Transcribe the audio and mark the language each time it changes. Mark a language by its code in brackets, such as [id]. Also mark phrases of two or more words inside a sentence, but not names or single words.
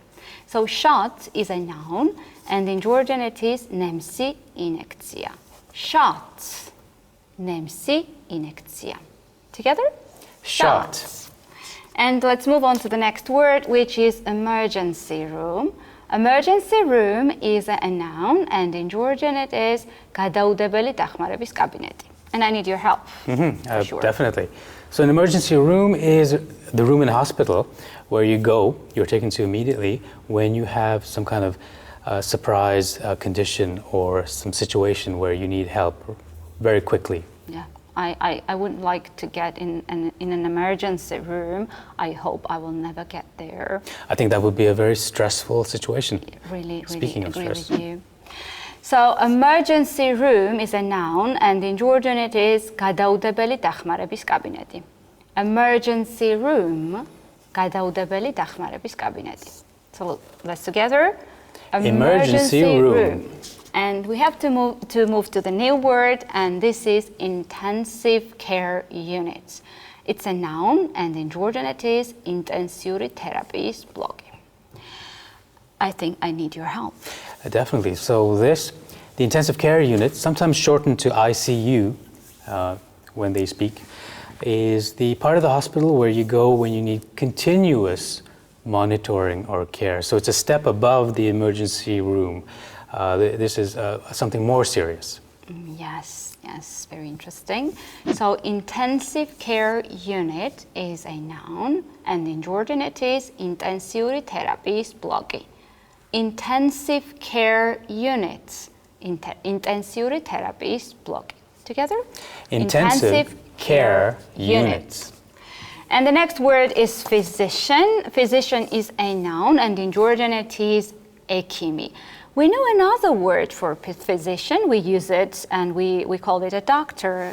[en] So shot is a noun, and in Georgian it is [ka] ნემსი ინექცია. [en] Shot, [ka] ნემსი ინექცია. [en] Together? Shot. And let's move on to the next word, which is emergency room. Emergency room is a noun, and in Georgian it is [ka] გადაუდებელი დახმარების კაბინეტი. [en] And I need your help. Sure. Definitely. So an emergency room is the room in a hospital where you're taken to immediately when you have some kind of surprise condition or some situation where you need help very quickly. Yeah. I wouldn't like to get in an emergency room. I hope I will never get there. I think that would be a very stressful situation. Really Speaking of agree stress. with you. So emergency room is a noun, and in Georgian it is [ka] გადაუდებელი დახმარების კაბინეტი. [en] Emergency room, [ka] გადაუდებელი დახმარების კაბინეტი. [en] So let's together. Emergency room. And we have to move to the new word, and this is intensive care unit. It's a noun, and in Georgian it is [ka] ინტენსიური თერაპიის ბლოკი. [en] I think I need your help. Definitely. So the intensive care unit, sometimes shortened to ICU when they speak, is the part of the hospital where you go when you need continuous monitoring or care. So it's a step above the emergency room. This is something more serious. Yes, very interesting. So intensive care unit is a noun, and in Georgian it is [ka] ინტენსიური თერაპიის ბლოკი. [en] Intensive care unit, [ka] ინტენსიური თერაპიის ბლოკი. [en] Together? Intensive care unit. And the next word is physician. Physician is a noun, and in Georgian it is ekimi. We know another word for physician. We use it and we call it a doctor.